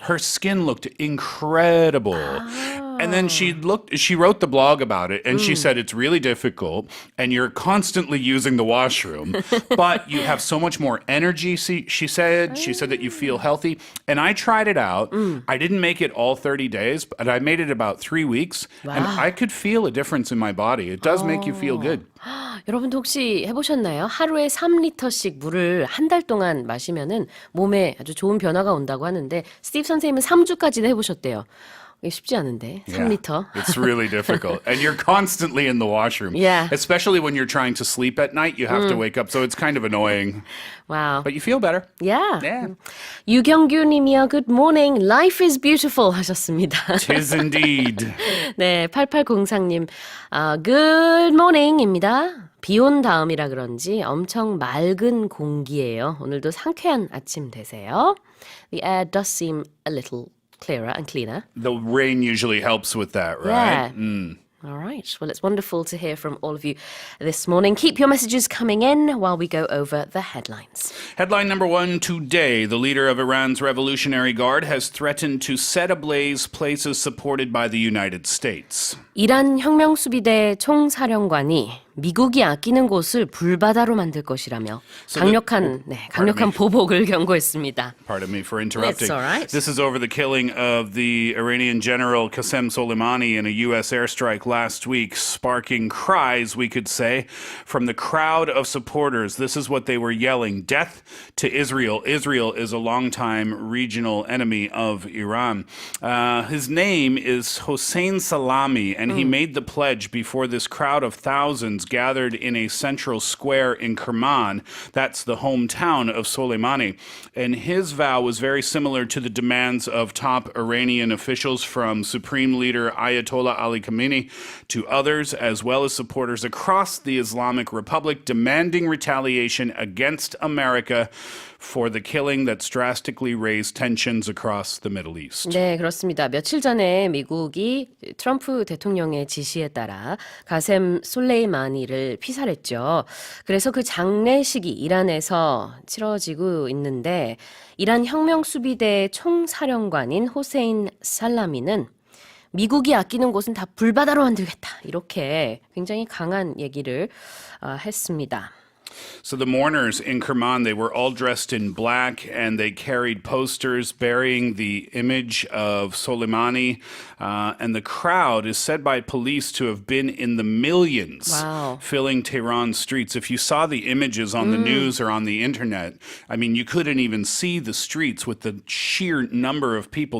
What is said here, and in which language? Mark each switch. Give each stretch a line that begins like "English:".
English: Her skin looked incredible. And then she wrote the blog about it, and she said it's really difficult, and you're constantly using the washroom, but you have so much more energy, she said. She said that you feel healthy. And I tried it out. I didn't make it all 30 days, but I made it about 3 weeks, and I could feel a difference in my body. It does make you feel good.
Korean: 여러분도 혹시 해보셨나요? 하루에 3리터씩 물을 한 달 동안 마시면은 몸에 아주 좋은 변화가 온다고 하는데 스티브 선생님은 3주까지도 해보셨대요. 이게 쉽지 않은데 3리터.
English: It's really difficult. And you're constantly in the washroom. Yeah. Especially when you're trying to sleep at night, you have to wake up. So it's kind of annoying. Wow. But you feel better. Yeah.
Korean: 유경규 님이요.
English: Good morning. Life is beautiful
Korean: 하셨습니다.
English: Tis indeed.
Korean: 네, 8803님.
English: Good morning입니다.
Korean: 비 온 다음이라 그런지 엄청 맑은 공기예요. 오늘도 상쾌한 아침 되세요.
English: The air does seem a little clearer and cleaner. The rain usually helps with that, right? Yeah. All right. Well, it's wonderful to hear from all of you this morning. Keep your messages coming in while we go over the headlines. Headline number 1 today. The leader of Iran's Revolutionary Guard has threatened to set ablaze places supported by the United States. 이란 혁명수비대 총사령관이 미국이 아끼는 곳을 불바다로 만들 것이라며 강력한 보복을 경고했습니다. Pardon me for interrupting. It's all right. This is over the killing of the Iranian general Qasem Soleimani in a U.S. airstrike last week, sparking cries, we could say, from the crowd of supporters. This is what they were yelling: death to Israel. Israel is a longtime regional enemy of Iran. His name is Hossein Salami, and he made the pledge before this crowd of thousands gathered in a central square in Kerman. That's the hometown of Soleimani. And his vow was very similar to the demands of top Iranian officials, from Supreme Leader Ayatollah Ali Khamenei to others, as well as supporters across the Islamic Republic, demanding retaliation against America for the killing that's drastically raised tensions across the Middle East.
Korean: 네, 그렇습니다. 며칠 전에 미국이 트럼프 대통령의 지시에 따라 가셈 솔레이마니를 피살했죠. 그래서 그 장례식이 이란에서 치러지고 있는데 이란 혁명수비대 총사령관인 호세인 살라미는 미국이 아끼는 곳은 다 불바다로 만들겠다. 이렇게 굉장히 강한 얘기를 했습니다.
English: So the mourners in Kerman, they were all dressed in black, and they carried posters bearing the image of Soleimani. And the crowd is said by police to have been in the millions, filling Tehran's streets. If you saw the images on the news or on the internet, I mean, you couldn't even see the streets with the sheer number of people.